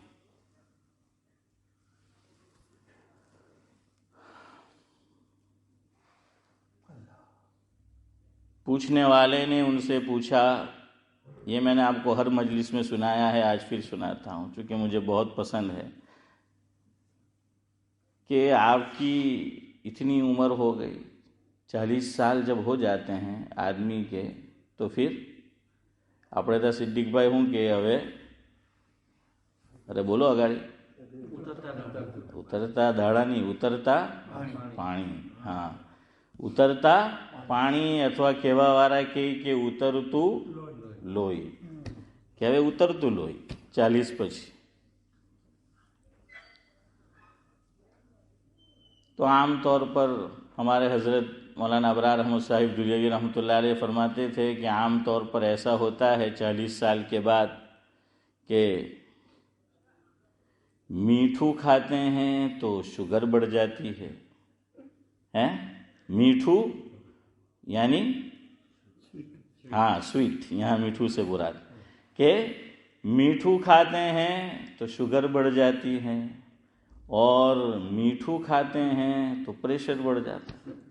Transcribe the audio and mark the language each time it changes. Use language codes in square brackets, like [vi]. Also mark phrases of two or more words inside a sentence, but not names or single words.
[ur] پوچھنے والے نے ان سے پوچھا، یہ میں نے آپ کو ہر مجلس میں سنایا ہے، آج پھر سناتا ہوں چونکہ مجھے بہت پسند ہے، کہ آپ کی اتنی عمر ہو گئی، 40 سال جب ہو جاتے ہیں آدمی کے تو پھر [gu] આપણે તો સિદ્દીકભાઈ શું કહે હવે અરે બોલો અગાડી ઉતરતા દાડા નહીં ઉતરતા પાણી હા ઉતરતા પાણી અથવા કહેવાવાળા કહે કે ઉતરતું લોહી કે હવે ઉતરતું લોહી 40 પછી [ur] تو عام طور پر ہمارے حضرت مولانا ابرار احمد صاحب دلیوی رحمۃ اللہ علیہ فرماتے تھے کہ عام طور پر ایسا ہوتا ہے 40 سال کے بعد کہ میٹھو کھاتے ہیں تو شوگر بڑھ جاتی ہے، میٹھو یعنی ہاں سویٹ، یہاں میٹھو سے مراد کہ میٹھو کھاتے ہیں تو شوگر بڑھ جاتی ہے، اور میٹھو کھاتے ہیں تو پریشر بڑھ جاتا